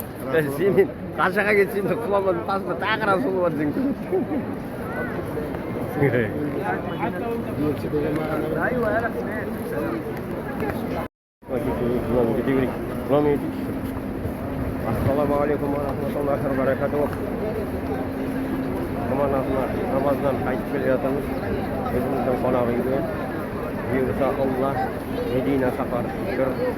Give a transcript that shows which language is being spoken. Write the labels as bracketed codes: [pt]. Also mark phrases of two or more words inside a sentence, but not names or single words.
[kk] Сенен қашаға кетсең де құламадың қасында тағы Расул бар дейсің. [ar] السلام عليكم ورحمة الله وبركاته. [kk] Намаздан қайтып келе жатырмыз. Өзіміздің қонақ үйге. Бұйырса Алла Медина сапары шүкір.